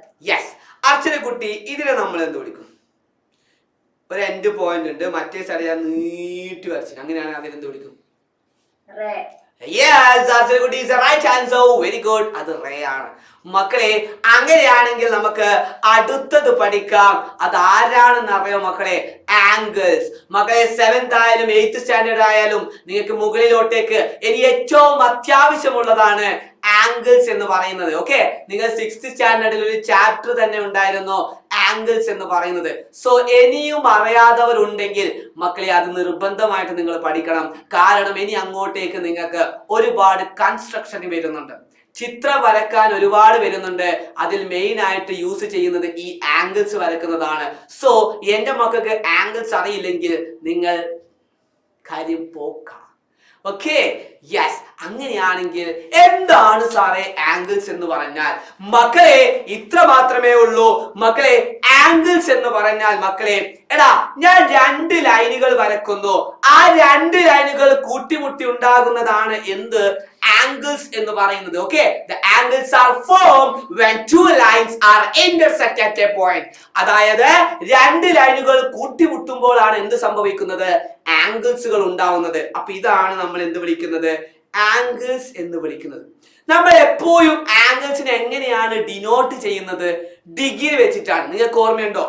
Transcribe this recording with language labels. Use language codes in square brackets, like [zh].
[ml] Yes, അർച്ചന കുട്ടി, ഇതിനെ നമ്മൾ എന്ത് വിളിക്കും? ഒരു എൻഡ് പോയിന്റ് ഉണ്ട്, മറ്റേ സൈഡ് ഞാൻ നീട്ടി വരച്ചു, അങ്ങനെയാണെങ്കിൽ അതിനെന്ത് വിളിക്കും? [en] Yes, Archana കുട്ടി is the right answer. Very good. [ml] അത് റേ ആണ്. മക്കളെ അങ്ങനെയാണെങ്കിൽ നമുക്ക് അടുത്തത് പഠിക്കാം. അത് ആരാണെന്ന് അറിയോ മക്കളെ? ആംഗിൾസ്. മക്കളെ 7th ആയാലും 8th സ്റ്റാൻഡേർഡ് ആയാലും നിങ്ങൾക്ക് മുകളിലോട്ടേക്ക് ഇനി ഏറ്റവും അത്യാവശ്യമുള്ളതാണ് ആംഗിൾസ് എന്ന് പറയുന്നത്. ഓക്കെ, നിങ്ങൾ 6th സ്റ്റാൻഡേർഡിൽ ഒരു ചാപ്റ്റർ തന്നെ ഉണ്ടായിരുന്നു ആംഗിൾസ് എന്ന് പറയുന്നത്. സോ ഇനിയും അറിയാത്തവരുണ്ടെങ്കിൽ മക്കളെ അത് നിർബന്ധമായിട്ട് നിങ്ങൾ പഠിക്കണം. കാരണം ഇനി അങ്ങോട്ടേക്ക് നിങ്ങൾക്ക് ഒരുപാട് കൺസ്ട്രക്ഷൻ വരുന്നുണ്ട്, ചിത്രം വരക്കാൻ ഒരുപാട് വരുന്നുണ്ട്. അതിൽ മെയിൻ ആയിട്ട് യൂസ് ചെയ്യുന്നത് ഈ ആംഗിൾസ് വരക്കുന്നതാണ്. സോ എന്റെ മക്കൾക്ക് ആംഗിൾസ് അറിയില്ലെങ്കിൽ നിങ്ങൾ കാര്യം പോക്കാം. Okay, yes. അങ്ങനെയാണെങ്കിൽ എന്താണ് സാറേ ആംഗിൾസ് എന്ന് പറഞ്ഞാൽ? മക്കളെ ഇത്ര മാത്രമേ ഉള്ളൂ. മക്കളെ ആംഗിൾസ് എന്ന് പറഞ്ഞാൽ മക്കളെ, എടാ ഞാൻ 2 ലൈനുകൾ വരക്കുന്നു, ആ 2 ലൈനുകൾ കൂട്ടിമുട്ടി ഉണ്ടാകുന്നതാണ് എന്ത്? ആംഗിൾസ് എന്ന് പറയുന്നത്. [en] Okay, the angles are formed when 2 lines are intersect at a point. [ml] അതായത് 2 ലൈനുകൾ കൂട്ടിമുട്ടുമ്പോഴാണ് എന്ത് സംഭവിക്കുന്നത്? ആംഗിൾസുകൾ ഉണ്ടാവുന്നത്. അപ്പൊ ഇതാണ് നമ്മൾ എന്ത് വിളിക്കുന്നത്? ആംഗിൾസ് എന്ന് വിളിക്കുന്നത്. നമ്മൾ എപ്പോഴും ആംഗിൾസിനെ എങ്ങനെയാണ് ഡിനോട്ട് ചെയ്യുന്നത്? ഡിഗ്രി വെച്ചിട്ടാണ്. നിങ്ങൾക്ക് ഓർമ്മയുണ്ടോ?